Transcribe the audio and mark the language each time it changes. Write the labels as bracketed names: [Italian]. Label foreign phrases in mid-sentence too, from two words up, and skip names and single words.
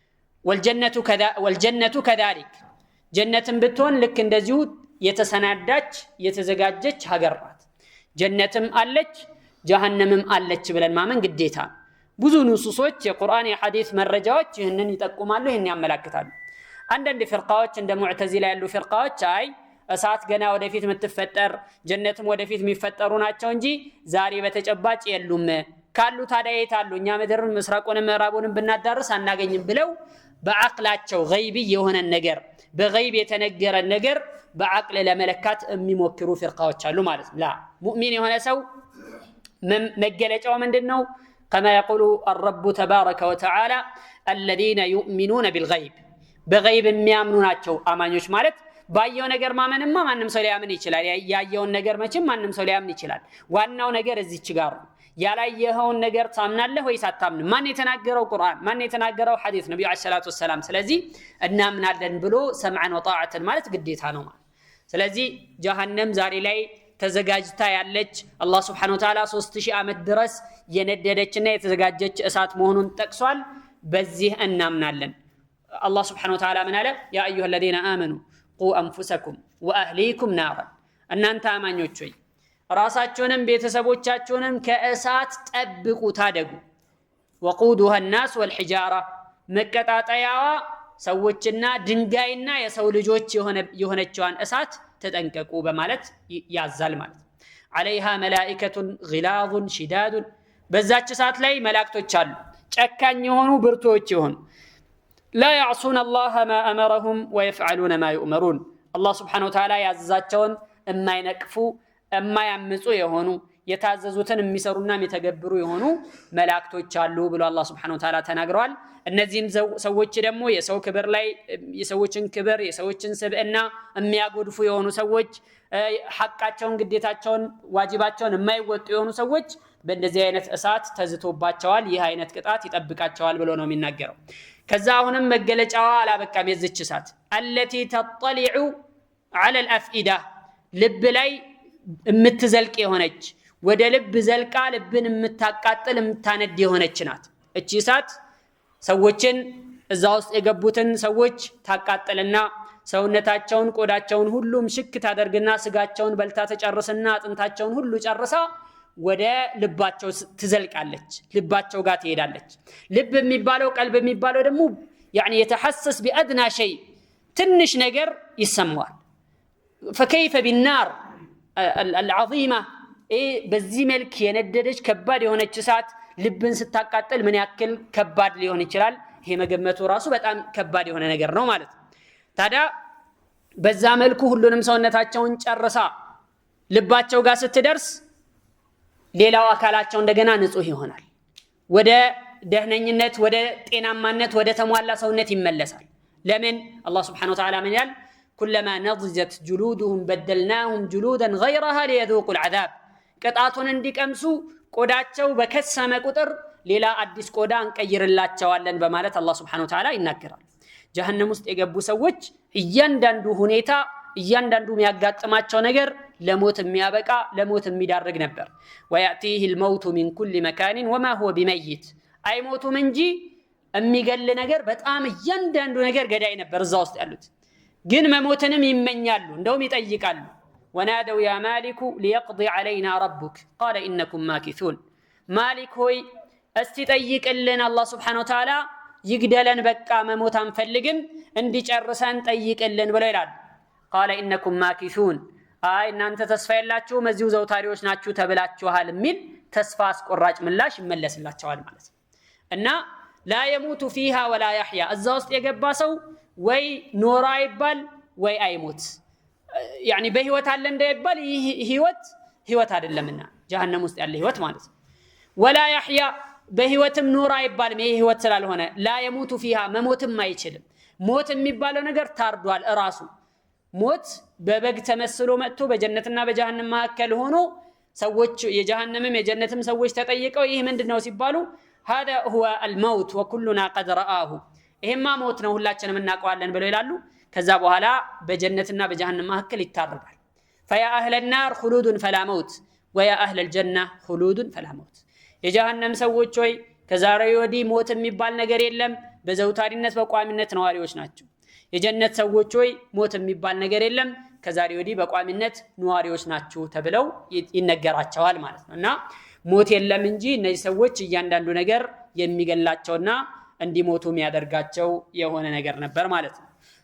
[Arabic] والجنة كذلك [Amharic] ጀነትን ብትሆን ልክ እንደዚሁ የተሰናዳች የተዘጋጀች ሀገር ናት። ጀነትም አለች ጀሃነምም አለች ብለን ማመን ግዴታ። ብዙ ንሱሶች የቁርአን የሐዲስ መረጃዎች ይህንን ይጠቁማሉ፣ ይህን ያመላክታሉ። አንዳንድ ፍርቃዎች እንደ ሙዕተዚላ ያሉ ፍርቃዎች አይ እሳት ገና ወደፊት የምትፈጠር ጀነትም ወደፊት የሚፈጠሩ ናቸው እንጂ ዛሬ በተጨባጭ የሉም፣ ካሉ ታዲያ የት አሉ? እኛ ምድርን ምስራቁንም ምዕራቡንም ብናዳርስ አናገኝም ብለው በአቅላቸው ገይቢ የሆነ ነገር በገይብ የተነገረ ነገር በአቅል ለመለካት የሚሞክሩ ፍርቃዎች አሉ ማለት ነው። ላ ሙእሚን የሆነ ሰው መገለጫው ምንድነው? [Arabic] كما يقول الرب تبارك وتعالى الذين يؤمنون بالغيب [Amharic] بغيب የሚያምኑ ናቸው አማኞች ማለት ባየው ነገር ማመንማ ማንንም ሰው ሊያምን ይችላል። ያየውን ነገር መቼም ማንንም ሰው ሊያምን ይችላል። ዋናው ነገር እዚች ጋር ነው። ያላየኸውን ነገር ታምናለህ ወይስ አታምንም? ማን የተናገረው ቁርአን፣ ማን የተናገረው ሐዲስ ነብዩ [Arabic] عليه الصلاة والسلام። [Amharic] ስለዚህ እናምናለን ብሎ [Arabic] سمعًا وطاعةً [Amharic] ማለት ግዴታ ነው ማለት። ስለዚህ ጀሃነም ዛሬ ላይ ተዘጋጅታ ያለች አላህ [Arabic] سبحانه وتعالى [Amharic] 3000 ዓመት ድረስ የነደደችና የተዘጋጀች እሳት መሆኑን ጠቅሷል። በዚህ እናምናለን። አላህ [Arabic] سبحانه وتعالى [Amharic] ምን አለ? [Arabic] يا أيها الذين آمنوا قوا أنفسكم وأهليكم نارا [Amharic] እናንተ አማኞች ሆይ ራሳችሁንም ቤተሰቦቻችሁንም ከእሳት ጠብቁ ታደጉ። [Arabic] وقودها الناس والحجارة [Amharic] መቀጣጣያዋ ሰዎችና ድንጋይና የሰው ልጆች የሆነችዋን እሳት ተጠንቀቁ በማለት ያዛል ማለት ነው። [Arabic] عليها ملائكة غلاظ شداد [Amharic] በዛች እሳት ላይ መላእክቶች አሉ ጨካኝ የሆኑ ብርቱዎች የሆኑ [Arabic] لا يعصون الله ما أمرهم ويفعلون ما يؤمرون الله سبحانه وتعالى [Amharic] ያዘዛቸውን የማይነቅፉ የማያምፁ የሆኑ የታዘዙትን የሚሰሩና የሚተገብሩ የሆኑ መላእክቶች አሉ ብሎ አላህ [Arabic] سبحانه وتعالى [Amharic] ተናግሯል። እነዚህም ሰዎች ደግሞ የሰው ክብር ላይ የሰዎችን ክብር የሰዎችን ስብዕና የሚያጎድፉ የሆኑ ሰዎች ሐቃቸውን ግዴታቸውን ዋጅባቸውን የማይወጡ የሆኑ ሰዎች በእንደዚህ አይነት እሳት ተዝቶባቸዋል። ይህ አይነት ቅጣት ይጠብቃቸዋል ብሎ ነው የሚናገረው። ከዛ አሁንም መገለጫዋ አላበቃም። የዚች እሳት [Arabic] التي تطلع على الأفئدة [Amharic] ልብ ላይ የምትዘልቅ የሆነች ወደ ልብ ዘልቃ ልብን የምታቃጥል የምታነድ የሆነች ናት። እቺ እሳት ሰዎችን እዛ ውስጥ የገቡትን ሰዎች ታቃጥልና ሰውነታቸውን ቆዳቸውን ሁሉም ሽክ ታደርግና ስጋቸውን በልታ ተጨርስና አጥንታቸውን ሁሉ ጨርሳ ወደ ልባቸው ትዘልቃለች፣ ልባቸው ጋር ትሄዳለች። ልብ የሚባለው ቀልብ የሚባለው ደግሞ [Arabic] يعني يتحسس بأدنى شيء [Amharic] ትንሽ ነገር ይሰማዋል። [Arabic] فكيف بالنار العظيمة [Amharic] በዚህ መልክ የነደደች ከባድ የሆነች እሳት ልብን ስታቃጥል ምን ያክል ከባድ ሊሆን ይችላል? ይሄ መገመቱ ራሱ በጣም ከባድ የሆነ ነገር ነው ማለት ነው። ታዲያ በዛ መልኩ ሁሉንም ሰውነታቸውን ጨርሳ ልባቸው ጋር ስትደርስ ሌላው አካላቸው እንደገና ንጹህ ይሆናል። ወደ ደህነኝነት ወደ ጤናማነት ወደ ተሟላ ሰውነት ይመለሳል። ለምን? አላህ [Arabic] سبحانه وتعالى [Amharic] ምን ይላል? [Arabic] كلما نضجت جلودهم بدلناهم جلودا غيرها ليذوقوا العذاب [Amharic] ቅጣቱን እንዲቀምሱ ቆዳቸው በከሰመ ቁጥር ሌላ አዲስ ቆዳ እንቀይርላቸዋለን በማለት አላህ [Arabic] سبحانه وتعالى [Amharic] ይናገራል። ጀሃነም ውስጥ የገቡ ሰዎች እያንዳንዱ ሁኔታ እያንዳንዱ የሚያጋጥማቸው ነገር ለሞት የሚያበቃ ለሞት የሚዳርግ ነበር። [Arabic] ويأتيه الموت من كل مكان وما هو بميت [Amharic] አይሞቱም እንጂ የሚገል ነገር በጣም እያንዳንዱ ነገር ገዳይ ነበር እዛ ውስጥ ያሉት። ግን መሞትንም ይመኛሉ እንደውም ይጠይቃሉ። [Arabic] ونادوا يا مالك ليقضي علينا ربك قال إنكم ماكثون مالك [Amharic] ሆይ እስቲ ጠይቅልን አላህ [Arabic] سبحانه وتعالى [Amharic] ይግደለን በቃ መሞት አንፈልግም እንዲጨርሰን ጠይቅልን ብለው ይላሉ [Arabic] قال انكم ماكثون [Amharic] እናንተ ተስፋ የላችሁም እዚሁ ዘውታሪዎች ናችሁ ተብላችኋል ሚል ተስፋ አስቆራጭ ምላሽ ይመለስላቸዋል ማለት ነው እና [Arabic] لا يموت فيها ولا يحيى [Amharic] እዛ ውስጥ የገባ ሰው ወይ ኖራ ይባል ወይ አይሞት يعني በህይወት አለ እንዳይባል ህይወት አይደለምና ጀሃነም ውስጥ ያለ ህይወት ማለት ነው [Arabic] ولا يحيى [Amharic] በህይወትም ኖራ ይባል ይሄ ህይወት ስላልሆነ [Arabic] لا يموت فيها [Amharic] መሞትም አይችልም ሞት የሚባለው ነገር ታርዷል እራሱ ሞት በበግ ተመስሎ መጥቶ በጀነትና በጀሃነም መካከል ሆኖ ሰዎች የጀሃነምም የጀነትም ሰዎች ተጠይቀው ይሄ ምንድነው ሲባሉ [Arabic] هذا هو الموت وكلنا قد رآه [Amharic] ይሄማ ሞት ነው ሁላችንም እናውቀዋለን ብለው ይላሉ ከዛ በኋላ በጀነትና በጀሃነም መካከል ይታረዳል [Arabic] فيا اهل النار خلود فلا موت ويا اهل الجنه خلود فلا موت [Amharic] የጀሃነም ሰዎች ሆይ ከዛሬ ወዲህ ሞት የሚባል ነገር የለም በዘውታሪነት በቋሚነት ነዋሪዎች ናቸው የጀነት ሰዎች ሆይ ሞት የሚባል ነገር የለም ከዛሬ ወዲህ በቋሚነት ነዋሪዎች ናቸው ተብለው ይነገራቸዋል ማለት ነውና ሞት የለም እንጂ እነዚህ ሰዎች እያንዳንዱ ነገር የሚገላቸውና እንዲሞቱ የሚያደርጋቸው የሆነ ነገር ነበር ማለት ነው